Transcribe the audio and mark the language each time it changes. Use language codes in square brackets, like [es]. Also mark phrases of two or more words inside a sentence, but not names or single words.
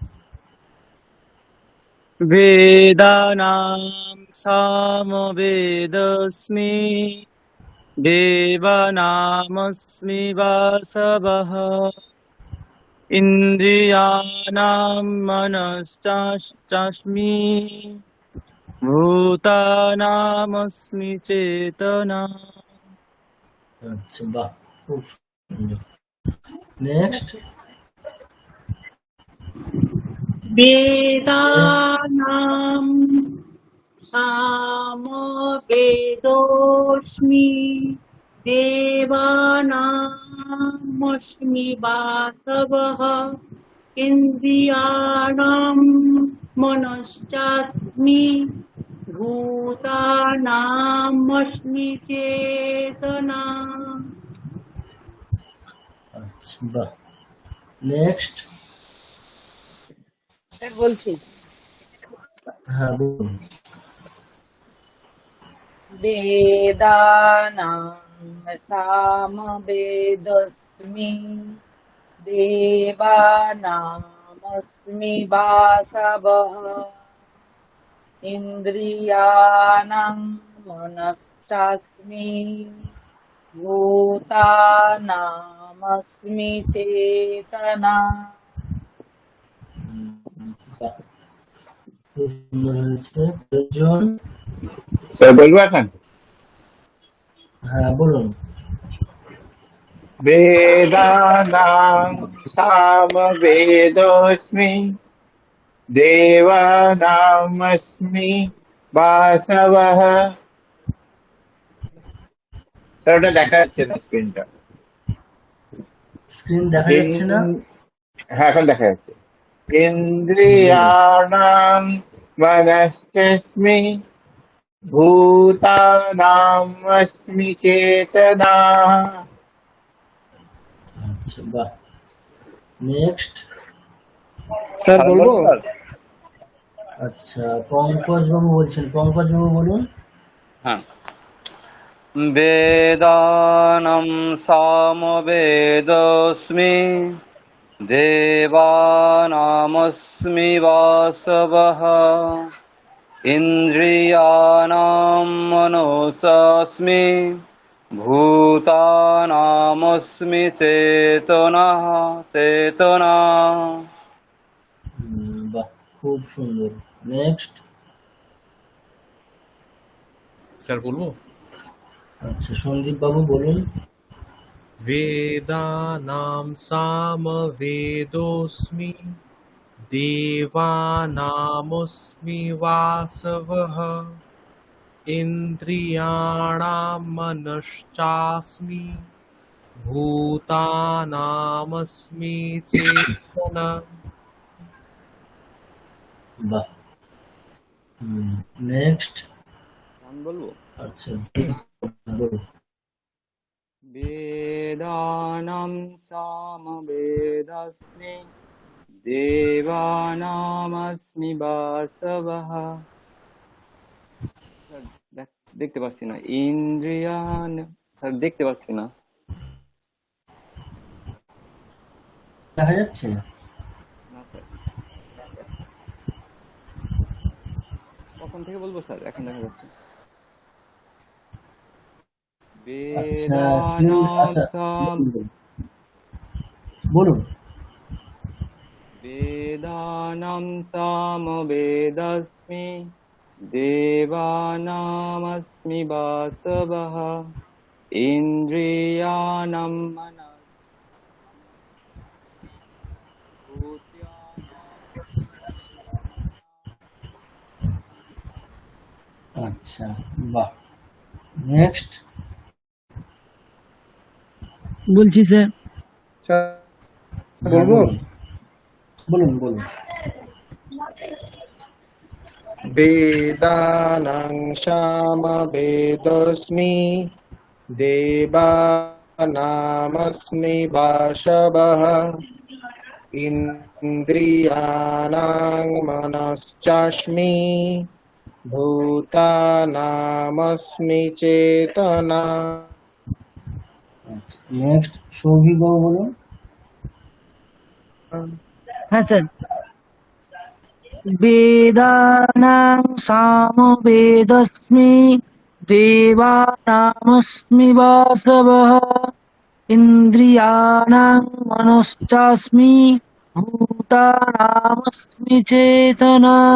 [sa] বেদানাং সামবেদস্মি দেবানামস্মি বাসবঃ ইন্দ্রিয়াণাম মনশ্চাস্মি ভূতানামস্মি চেতনা। [bn] আচ্ছা বাহ খুব সুন্দর। নেক্সট [sa] वेदानां सामवेदोऽस्मि देवानामस्मि वासवः इन्द्रियाणां मनश्चास्मि भूतानामस्मि चेतना। [bn] আচ্ছা, বাহ। নেক্সট। স্যার বলছি হ্যাঁ, বলুন। [sa] वेदानां सामवेदोऽस्मि देवानामस्मि वासवः इन्द्रियाणां मनश्चास्मि भूतानामस्मि चेतना। [bn] বাহ, খুব সুন্দর হয়েছে। প্রয়োজন। স্যার বলবো এখন? হ্যাঁ, বলুন। [sa] वेदानां सामवेदोऽस्मि देवानामस्मि वासवः। [bn] স্যার ওটা দেখা যাচ্ছে না স্ক্রিনটা। স্ক্রিন দেখা যাচ্ছে না? হ্যাঁ, এখন দেখা যাচ্ছে। [sa] ইন্দ্রিয়াণাং মনশ্চাস্মি ভূতানামস্মি চেতনা। [bn] আচ্ছা, বাহ। নেক্সট। স্যার বলবো? আচ্ছা, পঙ্কজ বাবু বলছেন। পঙ্কজ বাবু বলুন। হ্যাঁ, [sa] वेदानां सामवेदोऽस्मि देवानामस्मि वासवः इन्द्रियाणां मनोऽस्मि भूतानामस्मि चेतना। [bn] বাহ, খুব সুন্দর। নেক্সট। স্যার বলবো? আচ্ছা, সন্দীপ বাবু বলুন। [sa] वेदानां सामवेदोऽस्मि देवानामस्मि वासवः इन्द्रियाणां मनश्चास्मि भूतानामस्मि चेतना। [bn] বাহ। নেক্সট। আমি বলবো? আচ্ছা, বলুন। [sa] वेदानां सामवेदोऽस्मि देवानामस्मि वासवः। [bn] স্যার দেখতে পাচ্ছি না। ইন্দ্রিয়ান, স্যার দেখতে পাচ্ছি না। দেখা যাচ্ছে? না স্যার। কখন থেকে বলবো স্যার? এখন দেখা যাচ্ছে। আচ্ছা, স্ক্রিন। আচ্ছা, বলুন। [sa] वेदानां सामवेदोऽस्मि देवानामस्मि वासवः इन्द्रियाणां [bn] আচ্ছা, বাহ। নেক্সট। বলছি স্যার। বলবো? বলুন, বলুন। [sa] वेदानां सामवेदोऽस्मि देवानामस्मि वासवः इन्द्रियाणां मनश्चास्मि भूतानामस्मि चेतना। [bn] নেক্সট। সৌভিক বাবু বলুন। হ্যাঁ স্যার। [sa] वेदानां सामवेदोऽस्मि देवानामस्मि वासवः इन्द्रियाणां मनश्चास्मि भूतानामस्मि चेतना।